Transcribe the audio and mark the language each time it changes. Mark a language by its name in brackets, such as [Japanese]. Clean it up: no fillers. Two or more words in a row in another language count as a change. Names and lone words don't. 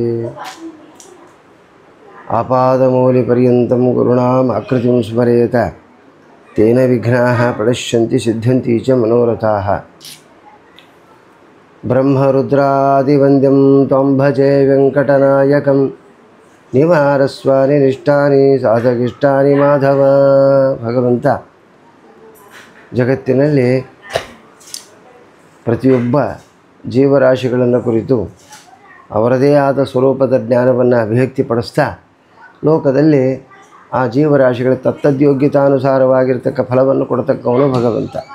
[Sanskrit] आपादमौलिपर्यन्तं गुरूणाम् आकृतिं स्मरेत तेन विघ्नाः प्रणश्यन्ति सिद्ध्यन्ति च मनोरथाः। ब्रह्मरुद्रादिवन्द्यं त्वं भजे वेङ्कटनायकं निवारस्वानिष्टानि साधकिष्टानि माधव। [Kannada] ಭಗವಂತ ಜಗತ್ತಿನಲ್ಲಿ ಪ್ರತಿಯೊಬ್ಬ ಜೀವರಾಶಿಗಳನ್ನು ಕುರಿತು ಅವರದೇ ಆದ ಸ್ವರೂಪದ ಜ್ಞಾನವನ್ನು ಅಭಿವ್ಯಕ್ತಿಪಡಿಸ್ತಾ ಲೋಕದಲ್ಲಿ ಆ ಜೀವರಾಶಿಗಳ ತತ್ತದ್ಯೋಗ್ಯತಾನುಸಾರವಾಗಿರ್ತಕ್ಕ ಫಲವನ್ನು ಕೊಡತಕ್ಕವನು ಭಗವಂತ.